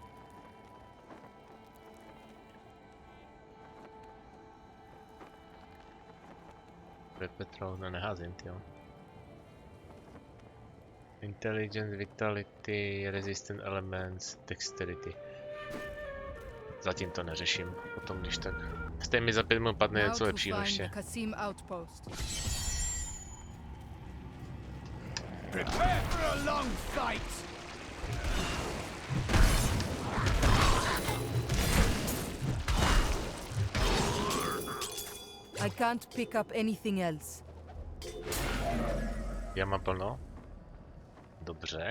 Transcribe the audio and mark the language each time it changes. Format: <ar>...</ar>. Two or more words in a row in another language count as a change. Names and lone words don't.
<cs>Petrol, no neházím, jo.</cs> <en>Intelligence, vitality, resistant elements, dexterity.</en> <cs>Zatím to neřeším, potom když tak. Stejně mi za 5 minut padne něco lepšího ještě.</cs> <en>Prepare for a long fight! I can't pick up anything else.</en> <cs>Já mám plno. Dobře.</cs>